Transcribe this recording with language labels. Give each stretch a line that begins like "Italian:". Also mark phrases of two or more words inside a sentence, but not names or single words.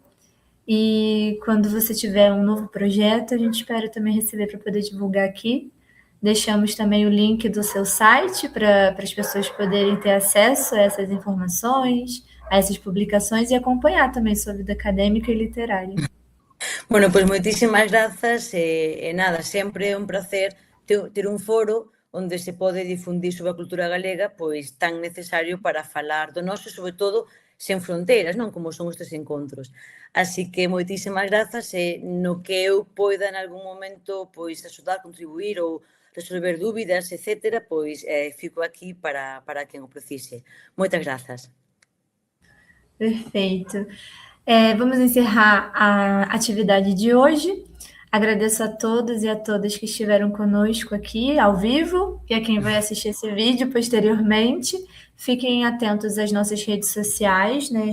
Portuguese: E quando você tiver um novo projeto, a gente espera também receber para poder divulgar aqui. Deixamos também o link do seu site para as pessoas poderem ter acesso a essas informações, a essas publicações e acompanhar também sua vida acadêmica e literária.
Galician: Bueno, pois moitísimas grazas e nada, sempre é un placer ter un foro onde se pode difundir sobre a cultura galega, pois tan necesario para falar do noso, sobre todo, sen fronteiras, non? Como son estes encontros. Así que moitísimas grazas e no que eu poida en algún momento pois axudar, contribuir ou resolver dúbidas, etcétera, pois fico aquí para quen o precise. Moitas grazas.
Portuguese: Perfeito. Vamos encerrar a atividade de hoje. Agradeço a todos e a todas que estiveram conosco aqui ao vivo e a quem vai assistir esse vídeo posteriormente. Fiquem atentos às nossas redes sociais, né?